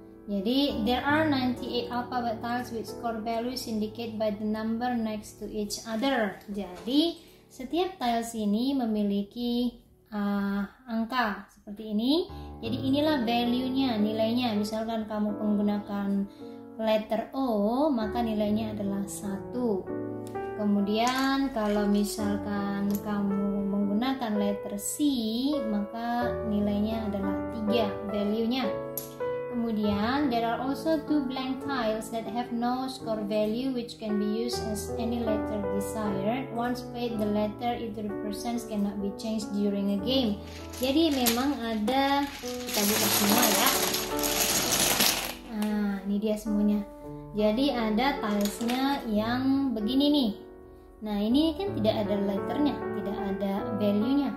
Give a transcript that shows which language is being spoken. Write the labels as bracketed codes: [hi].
[en] Jadi there are 98 alphabet tiles with score values indicated by the number next to each other. [id] Jadi setiap tiles ini memiliki angka seperti ini. Jadi inilah value-nya, nilainya. Misalkan kamu menggunakan letter O, maka nilainya adalah 1. Kemudian kalau misalkan kamu menggunakan letter C, maka nilainya adalah 3 value-nya. [en] Kemudian there are also 2 blank tiles that have no score value, which can be used as any letter desired. Once played, the letter it represents cannot be changed during a game. [id] Jadi memang ada, kita buka semua ya. Nah, ini dia semuanya. Jadi ada tilesnya yang begini nih. Nah, ini kan tidak ada letternya, tidak ada value